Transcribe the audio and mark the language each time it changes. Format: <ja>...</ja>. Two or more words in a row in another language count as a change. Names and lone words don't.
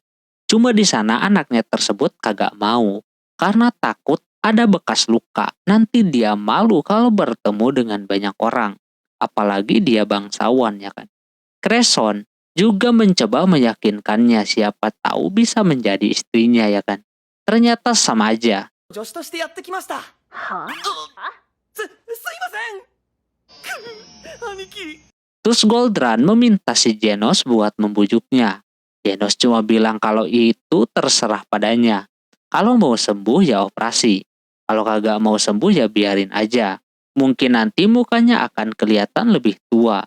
<id>Cuma di sana anaknya tersebut kagak mau karena takut ada bekas luka. Nanti dia malu kalau bertemu dengan banyak orang. Apalagi dia bangsawan ya kan. Crescent juga mencoba meyakinkannya siapa tahu bisa menjadi istrinya ya kan. Ternyata sama aja.</id> <ja>助手としてやってきました。はすいません。兄貴。</ja> <id>Terus Goldran meminta si Genos buat membujuknya. Genos cuma bilang kalau itu terserah padanya. Kalau mau sembuh ya operasi. Kalau kagak mau sembuh ya biarin aja. Mungkin nanti mukanya akan kelihatan lebih tua.</id>